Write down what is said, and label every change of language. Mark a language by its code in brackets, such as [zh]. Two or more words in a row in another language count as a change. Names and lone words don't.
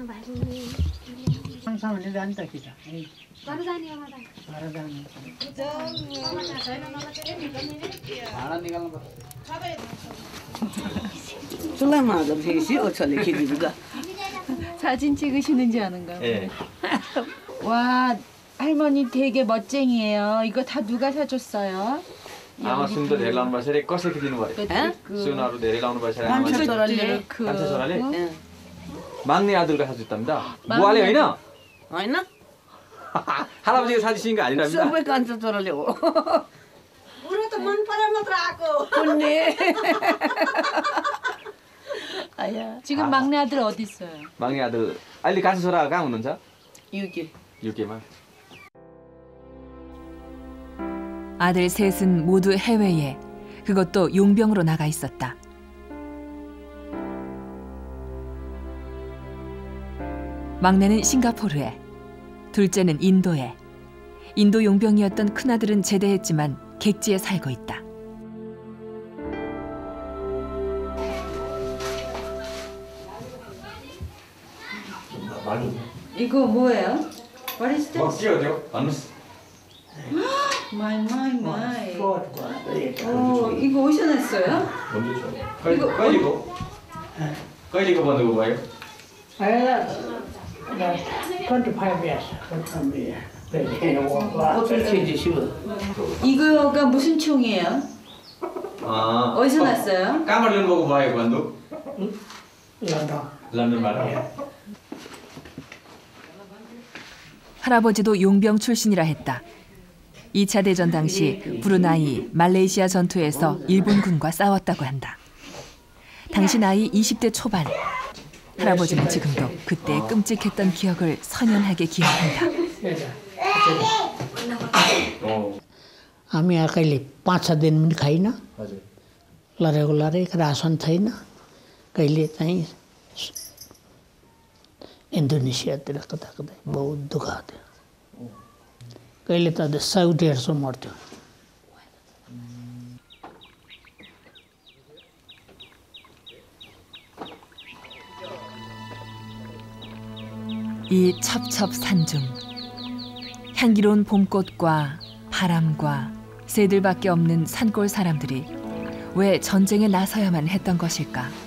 [ko] 사진 찍으시는지 아는가? 예. 와, 할머니 되게 멋쟁이에요. 이거 다 누가 사줬어요? [ne] 아마 सुन त धेरै लाउनु भएछ रे कसैले दिनुभयो सुनहरू धेरै लाउनु भएछ रे आमाले कान्छा छोराले माग्ने आदुलका साथी जुत्ता बुवाले होइन होइन [ko] 할아버지가 사주신 거 아니랍니다 [ne] सबै कान्छा छोराले हो बुढो त मन परे मात्र आएको पुण्य [ko] 지금 막내 아들 어디 있어요? 막내 아들 [ne] अहिले कान्छा छोरा कहाँ हुनुहुन्छ? [ko] 유케만 아들 셋은 모두 해외에, 그것도 용병으로 나가 있었다. 막내는 싱가포르에, 둘째는 인도에. 인도 용병이었던 큰아들은 제대했지만 객지에 살고 있다. 이거 뭐예요? [en] What is 막 this? [ko] 끼워줘 안으스 My. 이거 어디서 났어요? [ne] कहिलेको बन्धुको भयो? [en] 25 years. [ko] 이거가 무슨 총이에요? 어디서 났어요? [ne] कहाँबाट ल्याउनुभएको भयो बन्धुक? 런던बाट [ko] 할아버지도 용병 출신이라 했다. 2차 대전 당시 브루나이, 말레이시아 전투에서 일본군과 싸웠다고 한다. 당시 나이 20대 초반. 할아버지는 지금도 그때의 끔찍했던 기억을 선연하게 기억한다. [ne] हामी कहिले 5-6 दिन पनि खाइन लडेको लडेको रासन छैन कहिले चाहिँ इन्डोनेसियातिर कता कतै बहुत दुःख थियो कहिले त 100-150 मर्थ्यो [ko] 이 첩첩산중, 향기로운 봄꽃과 바람과 새들밖에 없는 산골 사람들이 왜 전쟁에 나서야만 했던 것일까?